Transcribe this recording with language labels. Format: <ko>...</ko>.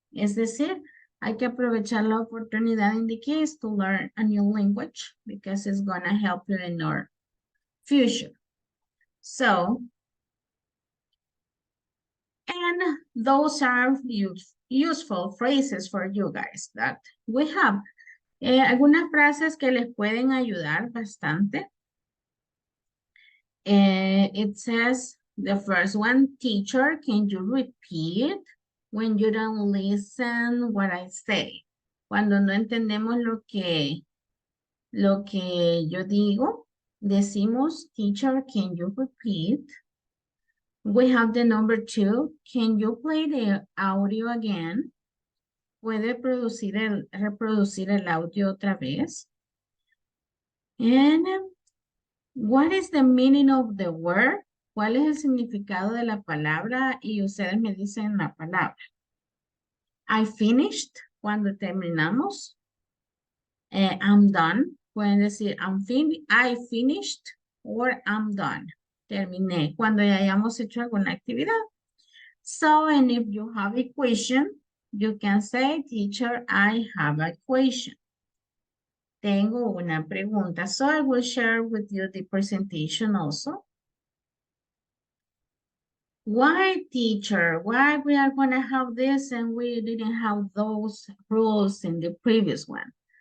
<es>Es decir, hay que aprovechar la oportunidad</es> <en>in the case to learn a new language because it's going to help you in your future. So, and those are useful phrases for you guys that we have.</en> <es>Algunas frases que les pueden ayudar bastante.</es> <en>It says, the first one, teacher, can you repeat when you don't listen what I say?</en> <es>Cuando no entendemos lo que yo digo, decimos,</es> <en>teacher, can you repeat? We have the number 2, can you play the audio again?</en> <es>¿Puede reproducir el audio otra vez?</es> <en>And what is the meaning of the word?</en> <es>¿Cuál es el significado de la palabra? Y ustedes me dicen la palabra.</es> <en>I finished,</en> <es>cuando terminamos.</es> <en>I'm done.</en> <es>Pueden decir</es> <en>I finished or I'm done.</en> <es>Terminé. Cuando ya hayamos hecho alguna actividad.</es> <en>So, and if you have a question, you can say, teacher, I have a question.</en> <es>Tengo una pregunta.</es> <en>So I will share with you the presentation also. Why, teacher? Why we are going to have this and we didn't have those rules in the previous one?</en>